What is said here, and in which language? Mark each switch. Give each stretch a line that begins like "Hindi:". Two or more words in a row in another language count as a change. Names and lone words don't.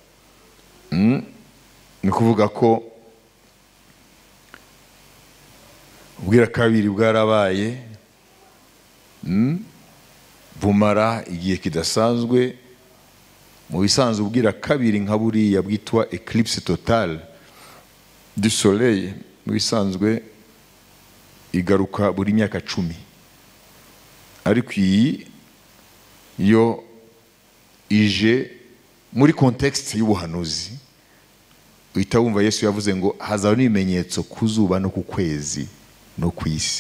Kinyarwanda: Ni kuvuga ko ubwira kabiri bwarabaye bumara igihe kidasanzwe. Mu bisanzwe ubwira kabiri nka buriya bwitwa
French: eclipse totale du soleil,
Kinyarwanda: mu bisanzwe igaruka buri myaka 10. Ariko iyi yo ije muri contexte y'ubuhanuzi. Uhita wumva Yesu yavuze ngo hazaba n'ibimenyetso ku zuba no ku kwezi no ku isi.